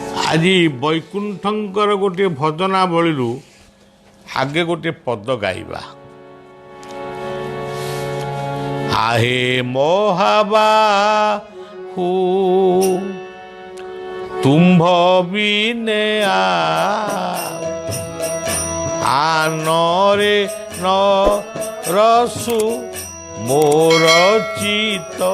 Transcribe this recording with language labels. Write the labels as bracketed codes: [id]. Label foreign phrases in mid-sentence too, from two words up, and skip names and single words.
[or] ଆଜି ବୈକୁଣ୍ଠଙ୍କର ଗୋଟିଏ ଭଜନାବଳୀରୁ ଆଗେ ଗୋଟିଏ ପଦ ଗାଇବା। ଆହେ ମୋହବାହୁ ତୁମ୍ଭ ବିନେ ଆନରେ ନ ରସୁ ମୋର ଚିତ